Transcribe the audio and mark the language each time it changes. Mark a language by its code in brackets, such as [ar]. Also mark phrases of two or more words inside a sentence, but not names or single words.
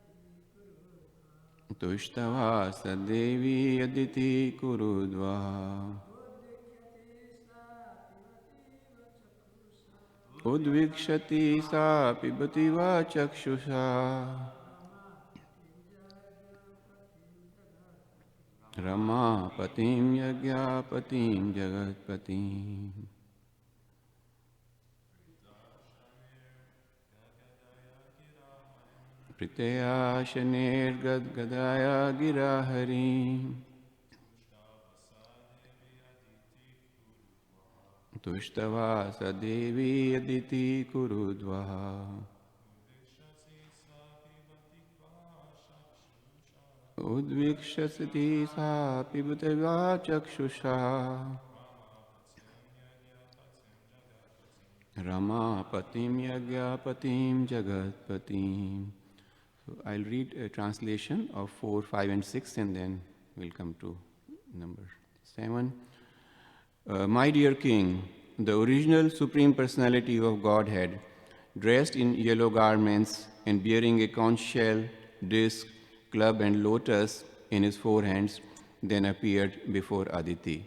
[sa] तुष्टाव सादेवी अदिति कुरुद्वह उद्वीक्षती स पिबति व चक्षुषा. रमा पतिं यज्ञ पतिं जगत् पतिं. प्रीत्या शनैर् गद् गदया गिराहरि. तुष्टाव सादेवी अदिति कुरुद्वह. उद्वीक्षसती स पिबतेव चक्षुषा. रमा पतिं यज्ञ पतिं जगत् पतिं. [en] So I'll read a translation of 4, 5 and 6 and then we'll come to number 7. My dear king, the original Supreme Personality of Godhead, dressed in yellow garments and bearing a conch shell, disc, club and lotus in his four hands, then appeared before Aditi.